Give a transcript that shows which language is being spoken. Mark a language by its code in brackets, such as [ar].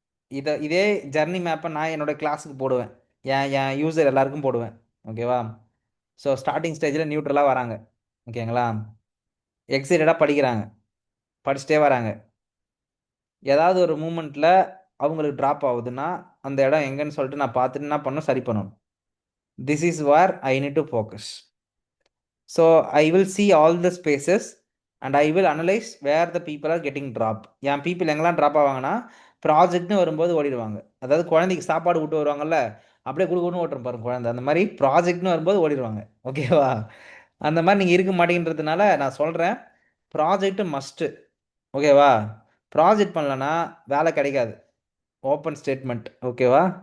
[ta] இதே ஜர்னி மேப்பை நான் என்னோட கிளாஸுக்கு போடுவேன், என் யூசர் எல்லாருக்கும் போடுவேன். ஓகேவா? ஸோ ஸ்டார்டிங் ஸ்டேஜில் நியூட்ரலாக வராங்க. ஓகேங்களா? எக்ஸைட்டடாக படிக்கிறாங்க, படிச்சுட்டே வராங்க. ஏதாவது ஒரு மூமெண்ட்டில் அவங்களுக்கு ட்ராப் ஆகுதுன்னா அந்த இடம் எங்கன்னு சொல்லிட்டு நான் பார்த்துட்டு என்ன பண்ணணும், சரி பண்ணணும். [en] This is where I need to focus. So I will see all the spaces and I will analyze where the people are getting dropped. [ta] N people எங்கெல்லாம் ட்ராப் ஆவாங்கன்னா, ப்ராஜெக்ட்னு வரும்போது ஓடிடுவாங்க. அதாவது குழந்தைக்கு சாப்பாடு விட்டு வருவாங்கல்ல, அப்படியே குடுகுடுன்னு ஓட்டுறோம் பாருங்க குழந்தை, அந்த மாதிரி ப்ராஜெக்ட்னு வரும்போது ஓடிடுவாங்க. ஓகேவா? அந்த மாதிரி நீங்கள் இருக்க மாட்டேங்கிறதுனால நான் சொல்கிறேன், ப்ராஜெக்ட் மஸ்ட்டு. ஓகேவா? ப்ராஜெக்ட் பண்ணலன்னா வேலை கிடைக்காது. Open statement. ஓகேவா?